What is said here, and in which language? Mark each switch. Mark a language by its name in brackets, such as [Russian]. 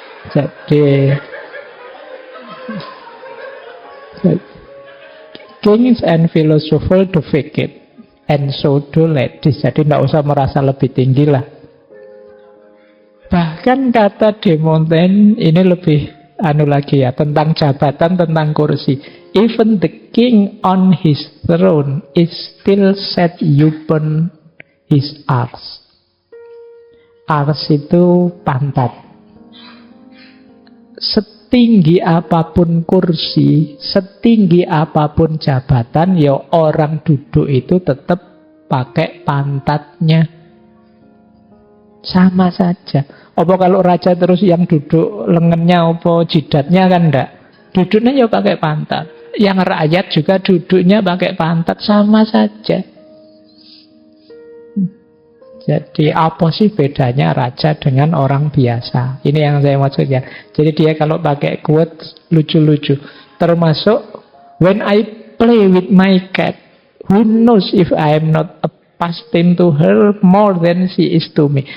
[English] Jadi kings and philosopher defecate, and so do ladies. [Indonesian] Jadi tidak usah merasa lebih tinggi lah. Bahkan kata De Montaigne ini lebih lagi ya, tentang jabatan, tentang kursi. [English] Even the king on his throne is still set upon his arse. [Indonesian] Ars itu pantat. Setinggi apapun kursi, setinggi apapun jabatan, ya orang duduk itu tetap pakai pantatnya. Sama saja. Apa kalau raja terus yang duduk lengannya apa jidatnya kan enggak? Duduknya ya pakai pantat. Yang rakyat juga duduknya pakai pantat, sama saja. Jadi apa sih bedanya raja dengan orang biasa? Ini yang saya maksudnya. Jadi dia kalau pakai quote lucu-lucu. [English] Termasuk, when I play with my cat, who knows if I am not a pastime to her more than she is to me.